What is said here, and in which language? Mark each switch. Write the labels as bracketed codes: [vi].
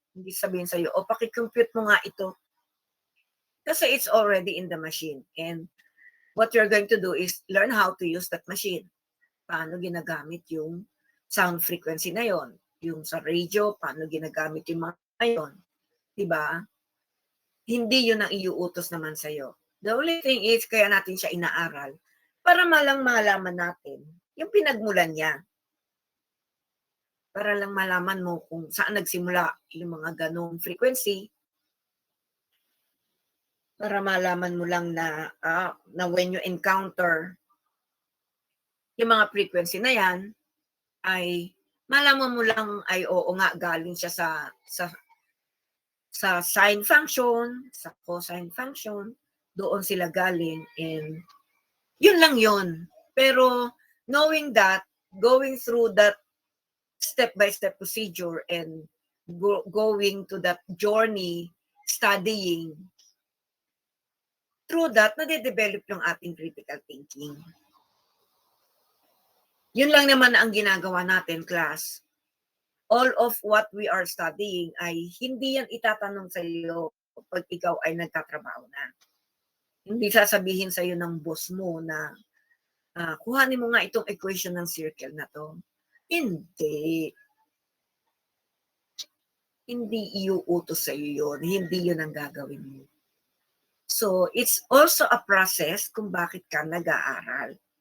[tl] Hindi sabihin sa'yo, pakicompute mo nga ito. [en] Kasi it's already in the machine. And what you're going to do is learn how to use that machine. [tl] Paano ginagamit yung sound frequency na yon. Yung sa radio, paano ginagamit yung mga yon. Diba? Hindi yun ang iuutos naman sa'yo. [en] The only thing is, [tl] kaya natin siya inaaral para malaman natin yung pinagmulan niya. Para lang malaman mo kung saan nagsimula yung mga ganong frequency. Para malaman mo lang na [en] when you encounter [tl] yung mga frequency na yan, ay malaman mo lang ay oo nga, galing siya sa sa sine function, sa cosine function, doon sila galing, and yun lang yun. [en] Pero knowing that, going through that step-by-step procedure and going to that journey, studying, through that, [tl] nade-develop yung ating [en] critical thinking. [tl] Yun lang naman ang ginagawa natin, class. [en] All of what we are studying [tl] ay hindi yan itatanong sa iyo pag ikaw ay nagtatrabaho na. Hindi sasabihin sa iyo ng boss mo na kuhanin mo nga itong equation ng circle na to. Hindi. Hindi iuutos sa iyo yun. Hindi yun ang gagawin mo. [en] So, it's also a process [tl] kung bakit ka nag-aaral.